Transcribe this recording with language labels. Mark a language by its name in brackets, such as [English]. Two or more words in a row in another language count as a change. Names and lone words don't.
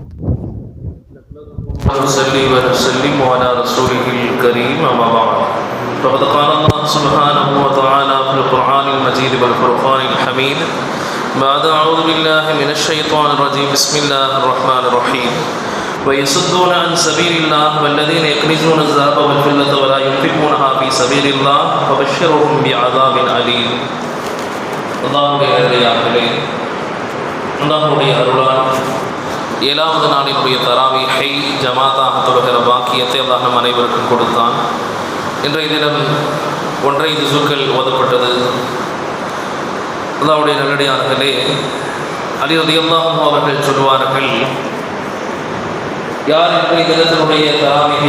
[Arabic] نصلي ونسلم على رسوله الكريم أما بعد فقد قال الله سبحانه وتعالى في القرآن المجيد والفرقان الحميد بعد أعوذ بالله من الشيطان الرجيم بسم الله الرحمن الرحيم ويصدون عن سبيل الله والذين يكنزون الذهب والفضة ولا ينفقونها في سبيل الله فبشرهم بعذاب أليم. [Tamil] அல்லாஹ்வுடைய அருளால் 7வது நாளினுடைய தராவீஹை ஜமாத்தாக தொழுகிற பாக்கியத்தை அல்லாஹ் நம் அனைவருக்கும் கொடுத்தான். இன்றைய தினம் 1 ஜுசுக்கள் ஓதப்பட்டது. அல்லாஹ்வுடைய நல்லடியார்களே, அலி [Arabic] رضي الله عنه [Tamil] அவர்கள் சொல்வார்கள், யார் இன்றைய தினத்தினுடைய தராவீஹை